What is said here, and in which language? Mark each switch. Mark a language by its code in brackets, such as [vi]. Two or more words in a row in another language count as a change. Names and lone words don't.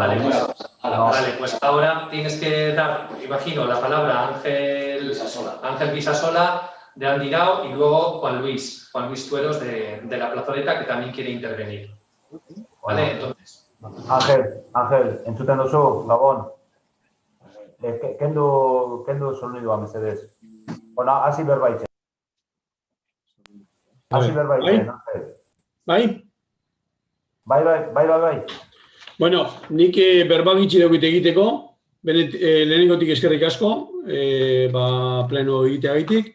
[es] Vale, pues ahora tienes que dar, imagino, la palabra a Ángel Pisasola de Andirao y luego Juan Luis Tueros de la plazoleta que también quiere intervenir. Vale, entonces. Ángel, [eu] entzuten duzu, Gabon. Kendu sonidua, mesedez. Bueno, hasi berbaitzen. Ángel. Bai? Bai. Bueno, nik berbagitxi daukit egiteko, lehenengotik eskerrik asko, pleno egiteagaitik.